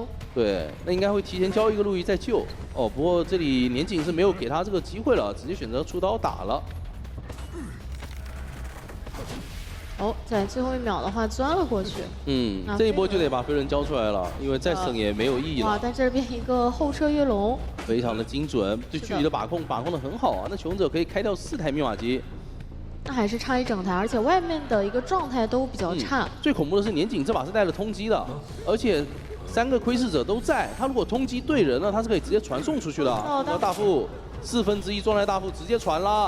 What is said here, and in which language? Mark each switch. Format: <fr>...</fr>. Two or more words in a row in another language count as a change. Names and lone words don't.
<zh>對，那應該會提前交一個路易再救。不過這裡年僅是沒有給他這個機會了，直接選擇出刀打了。哦，在最後一秒的話鑽了過去。嗯，這一波就得把飛輪交出來了，因為再省也沒有意義了。哇，但這邊一個後撤躍龍，非常的精準，對距離的把控得很好啊。那求生者可以開掉4台密碼機，那還是差一整台，而且外面的一個狀態都比較差。最恐怖的是年景這把是帶了通緝的，而且3個窺視者都在，他如果通緝對人了，他是可以直接傳送出去的。那大副1/4狀態大副直接傳了。</zh>